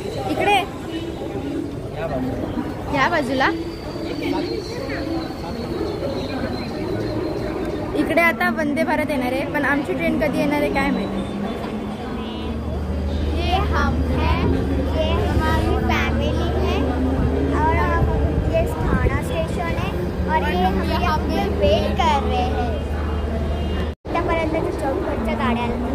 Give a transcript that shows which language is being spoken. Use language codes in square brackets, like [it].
[mr] इकडे इकडे या बाजूला. इकडे आता वंदे भारत येणार आहे पण आमची ट्रेन कधी येणार आहे काय माहिती. [hi] ये हम हैं, ये हमारी फैमिली है और ये ठाणा स्टेशन है और ये हम यहाँ पे वेट कर रहे हैं. [mr] आतापर्यंत चौकटच्या गाड्या